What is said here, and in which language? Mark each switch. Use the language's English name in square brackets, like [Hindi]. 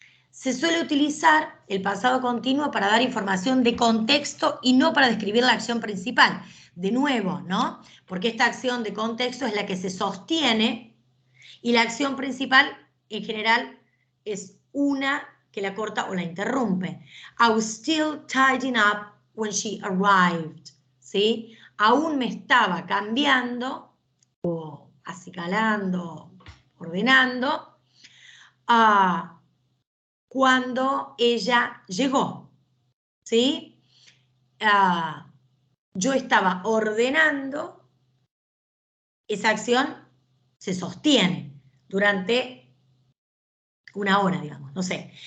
[Spanish] Se suele utilizar el pasado continuo para dar información de contexto y no para describir la acción principal. De nuevo, ¿no? Porque esta acción de contexto es la que se sostiene y la acción principal, en general, es una que la corta o la interrumpe. [English] I was still tidying up when she arrived. [Spanish] ¿Sí? Aún me estaba cambiando o acicalando, ordenando, cuando ella llegó, ¿sí? Yo estaba ordenando, esa acción se sostiene durante una hora, digamos, no sé.